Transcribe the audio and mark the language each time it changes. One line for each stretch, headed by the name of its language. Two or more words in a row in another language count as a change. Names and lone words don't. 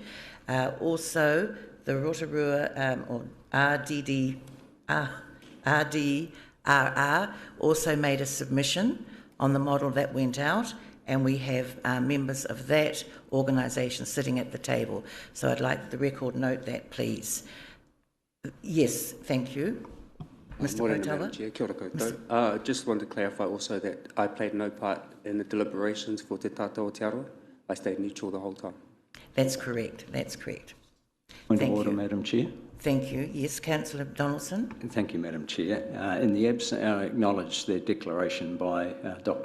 English: Also, the Rotorua or RDRR also made a submission on the model that went out, and we have members of that organisation sitting at the table. So I'd like the record note that, please. Yes, thank you. Mr. Rotorua.
Māori: Kia ora koutou.
English: Just wanted to clarify also that I played no part in the deliberations for Te Tātou o Te Arawa. I stayed neutral the whole time. That's correct. That's correct. Point of order, Madam Chair. Thank you. Yes, Councillor Donaldson. Thank you, Madam Chair. In the absence, I acknowledge the declaration by Dr.